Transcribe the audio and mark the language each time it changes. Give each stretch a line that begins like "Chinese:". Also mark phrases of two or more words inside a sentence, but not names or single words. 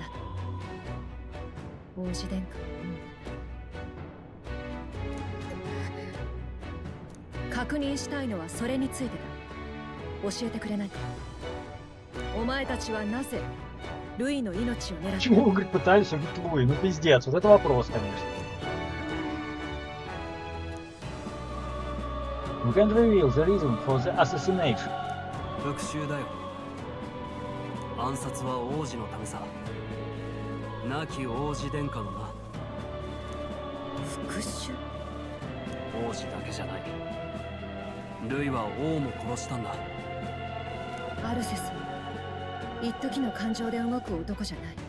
Japanese: 王子殿下、確認したいのはそれについてだ。教えてくれないか？お前たちはなぜルイの命を狙って？
Russian: Чего, говорит, пытались убить Луи? Ну пиздец, вот это вопрос, конечно.
English: You can reveal the reason for the assassination.
Japanese: 復讐だよ。暗殺は王子のためさ。亡き王子殿下のな。復讐？王子だけじゃない。ルイは王も殺したんだ。アルセスは一時の感情で動く男じゃない。